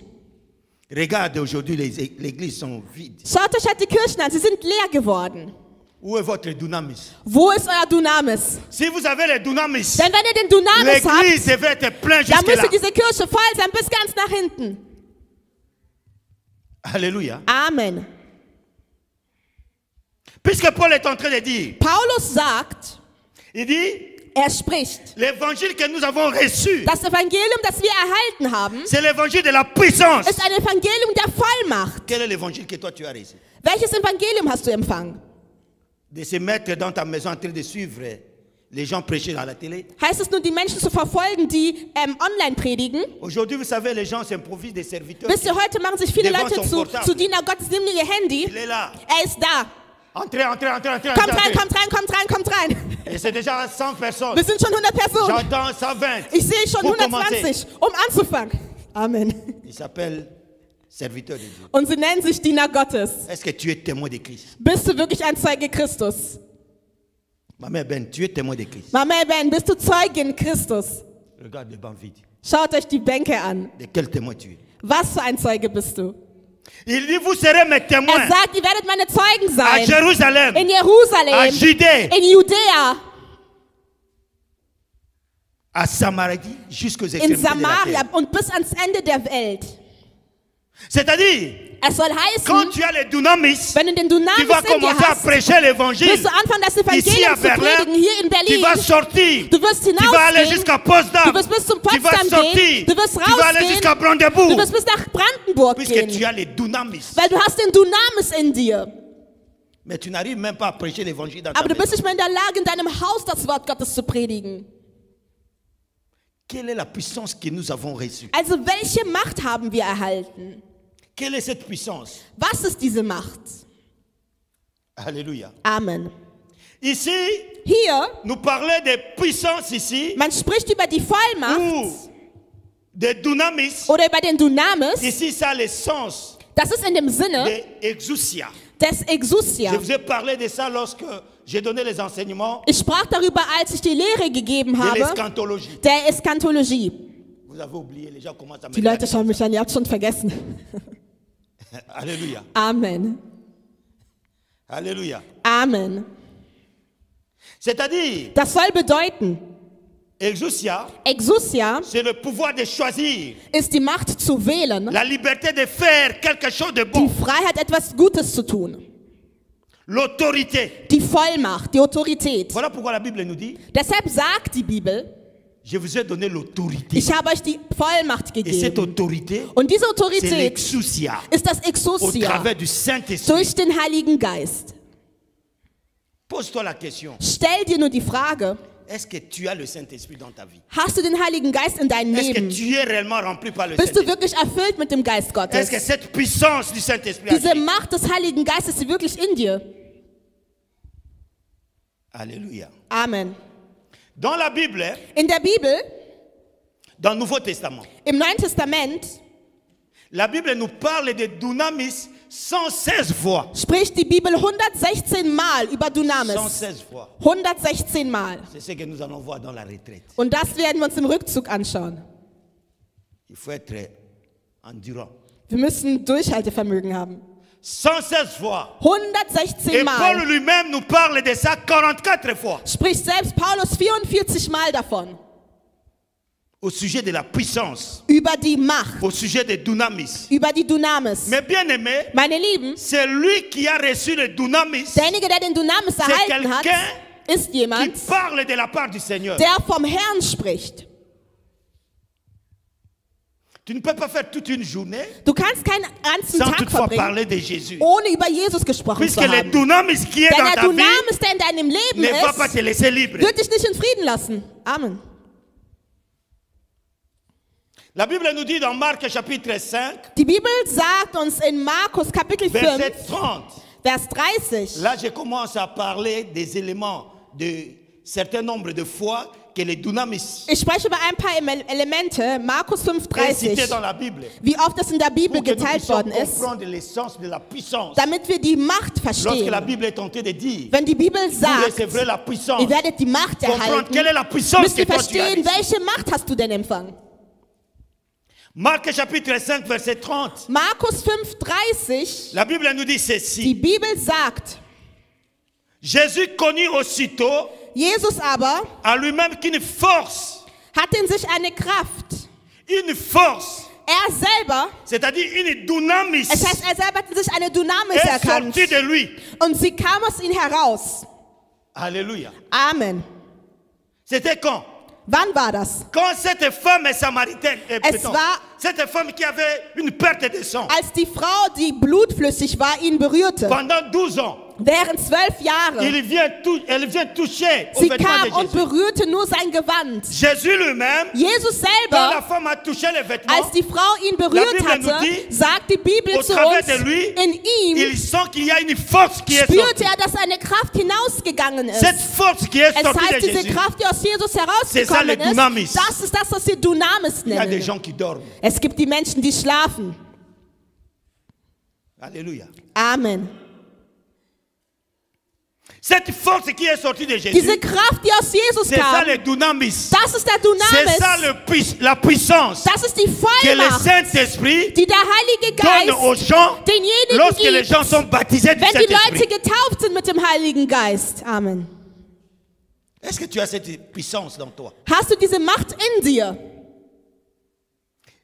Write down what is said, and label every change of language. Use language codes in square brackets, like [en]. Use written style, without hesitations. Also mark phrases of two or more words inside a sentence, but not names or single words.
[fr] Regarde, aujourd'hui, les églises sont vides. [de] Schaut euch halt die Kirchen an, sie sind leer geworden. [fr] Où est votre dunamis? [de] Wo ist euer Dunamis? [fr] Si vous avez le dunamis, [de] Denn wenn ihr den Dunamis habt, [fr] l'église devrait être pleine [de] dann [fr] jusque là. [de] müsste diese Kirche voll sein bis ganz nach hinten. [fr] Alléluia. [de] Amen. [fr] Puisque Paul est en train de dire, [de] Paulus sagt, [fr] il dit, [de] er spricht, [fr] l'évangile que nous avons reçu, [de] das Evangelium, das wir erhalten haben, [fr] c'est l'évangile de la puissance. [de] ist ein Evangelium der Vollmacht. [fr] Quel est l'évangile que toi tu as reçu? [de] Welches Evangelium hast du empfangen? [fr] De se mettre dans ta maison en train de suivre les gens prêcher à la télé. [de] Heißt es nun, die Menschen zu verfolgen, die online predigen? [fr] Aujourd'hui, vous savez, les gens s'improvisent des serviteurs. [de] Wisst ihr, heute machen sich viele [fr] Devant [de] Leute [fr] son portable. [de] zu Diener Gottes, nehmen ihr Handy. [fr] Il est là. [de] Er ist da. [fr] Entrez, entrez, entrez, entrez. [de] Kommt [fr] entrez. [de] rein, kommt rein, kommt rein, kommt rein. [fr] Et c'est déjà 100 personnes. [de] Wir sind schon 100 Personen. [fr] J'entends 120. [de] Ich sehe schon [fr] Pour [de] 120, um anzufangen. Amen. [fr] Il s'appelle serviteur de Dieu. [de] Und sie nennen sich Diener Gottes. [fr] Est-ce que tu es témoin de Christ? [de] Bist du wirklich ein Zeuge Christus? [fr] Ma mère Ben, tu es témoin de Christ. [de] Mama Ben, bist du Zeugin Christus? [fr] Regarde le banc vide. [de] Schaut euch die Bänke an. [fr] De quel témoin tu es? [de] Was für ein Zeuge bist du? [fr] Il dit, vous serez mes témoins [de] Er sagt, ihr werdet meine Zeugen [fr] à [de] sein. [fr] Jérusalem, [de] In [fr] à [de] Jerusalem, [fr] Judée, [de] in Judäa, [fr] à Samarie, jusqu'aux [de] in [fr] extrémités de la [de] Samaria [fr] terre. [de] und bis ans Ende der Welt. [fr] C'est-à-dire, [de] Es soll [fr] quand [de] heißen, [fr] tu as le dunamis, [de] wenn du den [fr] tu [de] Dunamis [fr] vas [de] in dir [fr] commencer à [de] hast, [fr] prêcher l'évangile. [de] wirst du anfangen, das [fr] Ici à [de] Evangelium zu [fr] Berlin, [de] predigen, hier in [fr] tu [de] Berlin. [fr] vas sortir. [de] Du wirst [fr] Tu vas aller [de] hinausgehen, [fr] jusqu'à Potsdam. [de] du wirst bis zum [fr] Tu vas [de] Potsdam [fr] sortir. [de] gehen, du wirst [fr] Tu vas aller [de] rausgehen, [fr] jusqu'à [de] du [fr] Brandebourg. [de] wirst bis nach Brandenburg [fr] Puisque tu [de] gehen, [fr] as le dunamis. [de] weil du hast den Dunamis in dir. [fr] Mais tu n'arrives même pas à prêcher l'évangile dans ta [de] Aber du bist [fr] maison. [de] nicht mehr in der Lage, in deinem Haus das Wort Gottes zu predigen. [fr] Quelle est la puissance que nous avons reçue? [de] Also welche Macht haben wir erhalten? [fr] Quelle est cette puissance? [de] Was ist diese Macht? [fr] Alléluia. [de] Amen. [fr] Ici, [de] Hier, [fr] nous parlons de puissance ici, [de] man spricht über die Vollmacht [fr] ou de dunamis. [de] oder über den Dunamis. [fr] Ici, ça a le sens [de] Das ist in dem Sinne [fr] de exousia. [de] des Exousia. [fr] Je vous ai parlé de ça lorsque j'ai donné les enseignements [de] Ich sprach darüber, als ich die Lehre gegeben [fr] de [de] habe, [fr] l'eschantologie. [de] der Eskatologie. [fr] Vous avez oublié, les gens commencent à me [de] Die Leute schauen mich an, ihr habt schon vergessen. [fr] Alléluia. [de] Amen. [fr] Alléluia. [de] Amen. [fr] C'est-à-dire, [de] Das soll bedeuten, [fr] exousia, [de] Exousia [fr] c'est le pouvoir de choisir, [de] ist die Macht zu wählen, [fr] la liberté de faire quelque chose de [de] die [fr] bon, [de] Freiheit, etwas Gutes zu tun, [fr] l'autorité. [de] die Vollmacht, die Autorität. [fr] Voilà pourquoi la Bible nous dit, [de] Deshalb sagt die Bibel, [fr] je vous ai donné l'autorité. [de] ich habe euch die Vollmacht [fr] Et cette [de] gegeben. [fr] autorité, [de] Und diese [fr] c'est [de] Autorität [fr] l'exousia, [de] ist das [fr] au [de] Exousia [fr] travers du Saint-Esprit. [de] durch den Heiligen Geist. [fr] Pose-toi la question, [de] Stell dir nur die Frage, [fr] est-ce que tu as le Saint-Esprit dans ta vie? [de] hast du den Heiligen Geist in deinem [fr] Est-ce que [de] Leben? [fr] tu es réellement rempli par le [de] Bist du [fr] Saint-Esprit? [de] wirklich erfüllt mit dem Geist Gottes? [fr] Est-ce que cette puissance du Saint-Esprit [de] Diese [fr] agit? [de] Macht des Heiligen Geistes ist wirklich in dir. [fr] Alléluia. [de] Amen. [fr] Dans la Bible, [de] In der Bibel, [fr] dans le Nouveau Testament, [de] im Neuen Testament, [fr] la Bible nous parle de dunamis 116 fois. [de] spricht die Bibel 116 Mal über Dunamis. [fr] 116 fois. [de] 116 Mal. [fr] C'est ce que nous allons voir dans la retraite. [de] Und das werden wir uns im Rückzug anschauen. [fr] Il faut être endurant. [de] Wir müssen Durchhaltevermögen haben. [fr] 116 fois. [de] 116 [fr] Et Paul [de] Mal. [fr] lui-même nous parle de ça 44 fois. [de] Spricht selbst Paulus 44 Mal davon. [fr] Au sujet de la puissance. [de] Über die Macht. [fr] Au sujet de dunamis. [de] Über die Dunamis. [fr] Mais bien aimé, [de] Meine Lieben, [fr] c'est lui qui a reçu le dunamis [de] derjenige, der den Dunamis erhalten hat, ist [fr] qui [de] jemand, [fr] parle de la part du Seigneur. [de] der vom Herrn spricht. [fr] Tu ne peux pas faire toute une journée [de] Du kannst keinen ganzen [fr] sans [de] Tag [fr] toutefois [de] verbringen, [fr] parler de Jésus. [de] ohne über Jesus gesprochen [fr] Puisque [de] zu [fr] le [de] haben. [fr] dunamis qui est [de] Denn [fr] dans [de] der [fr] ta vie [de] Dunamis, der in deinem Leben [fr] ne va pas [de] ist, [fr] te laisser libre. [de] wird dich nicht in Frieden lassen. Amen. [fr] La Bible nous dit dans Marc chapitre 5, [de] Die Bibel sagt uns in Markus Kapitel 5, [fr] verset 30. [de] Vers 30, [fr] Là, je commence à parler des éléments de certain nombre de fois que les dunamis [de] ich spreche über ein paar Elemente, Markus 5, [fr] est cité [de] 30, [fr] dans la Bible. [de] wie oft es in der Bibel [fr] Pour que nous [de] geteilt [fr] puissions [de] worden ist, [fr] comprendre l'essence de la puissance. [de] damit wir die Macht [fr] Lorsque la [de] verstehen. [fr] Bible est tentée de dire, [de] Wenn die Bibel [fr] vous [de] sagt, [fr] recevrez la puissance, [de] ihr werdet die Macht [fr] comprendre [de] erhalten, [fr] quelle est la puissance [de] müsst [fr] que [de] ihr [fr] toi tu as [de] verstehen, [fr] reçue. [de] welche Macht hast du denn empfangen. [fr] Marc chapitre 5, verset 30. [de] Markus 5, 30, [fr] La Bible nous dit [de] die [fr] ceci. [de] Bibel sagt, [fr] Jésus connut aussitôt [de] Jesus aber [fr] à lui-même qu'une force, [de] hat in sich eine Kraft. [fr] une force, [de] Er selber, [fr] c'est-à-dire une dunamis, [de] es heißt, er selber hat in sich eine Dunamis [fr] est [de] erkannt. [fr] sortie de lui. [de] Und sie kam aus ihm heraus. [fr] Alléluia. [de] Amen. [fr] C'était quand? [de] Wann war das? [fr] Quand cette femme samaritaine, [de] Es war- [fr] cette femme qui avait une perte de sang [de] Als die Frau, die blutflüssig war, ihn berührte. [fr] pendant 12 ans, [de] Während 12 Jahre. [fr] elle vient toucher au [de] Sie [fr] vêtement [de] kam [fr] de [de] und [fr] Jésus. [de] berührte nur sein Gewand. [fr] Jésus lui-même, [de] Jesus [fr] quand la [de] selber, [fr] femme a touché les vêtements, [de] als die Frau ihn berührt [fr] Bible [de] hatte, [fr] nous dit, [de] sagt die Bibel [fr] au [de] zu [fr] travers [de] uns, [fr] de lui, [de] in ihm [fr] il sent qu'il y a une force qui est [de] spürte [fr] sortie. [de] er, dass eine Kraft hinausgegangen ist. [fr] Cette force qui est [de] Es [fr] sortie de [de] heißt, diese [fr] Jésus, [de] Kraft, die aus Jesus [fr] C'est ça, [de] herausgekommen [fr] le Dunamis. [de] ist, das ist das, was wir Dunamis [fr] il y a des [de] nennen. [fr] gens qui dorment. [de] Es gibt die Menschen, die schlafen. [fr] Alléluia. [de] Amen. [fr] Cette force qui est sortie de Jésus, [de] Diese Kraft, die aus Jesus [fr] c'est ça [de] kam, [fr] le dunamis. [de] das ist der [fr] C'est ça [de] Dunamis. [fr] la puissance [de] Das ist die [fr] que le [de] Vollmacht, [fr] Saint-Esprit [de] die der Heilige [fr] donne aux [de] Geist [fr] gens [de] denjenigen [fr] lorsque les [de] gibt, [fr] gens sont baptisés du [de] wenn die Leute [fr] Saint-Esprit. [de] getauft sind mit dem Heiligen Geist. Amen. [fr] Est-ce que tu as cette puissance dans toi? [de] Hast du diese Macht in dir?